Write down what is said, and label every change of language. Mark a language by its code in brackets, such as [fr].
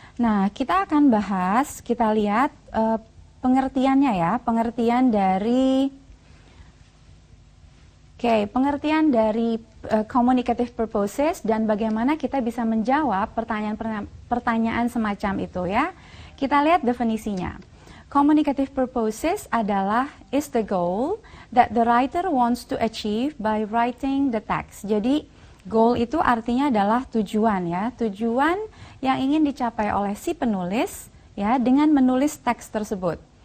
[id] Nah, kita akan bahas, kita lihat pengertiannya ya, pengertian dari pengertian dari communicative purposes dan bagaimana kita bisa menjawab pertanyaan semacam itu ya. Kita lihat definisinya. [en] Communicative purposes [id] adalah [en] is the goal that the writer wants to achieve by writing the text. [id] Jadi goal itu artinya adalah tujuan ya, tujuan yang ingin dicapai oleh si penulis ya dengan menulis teks tersebut.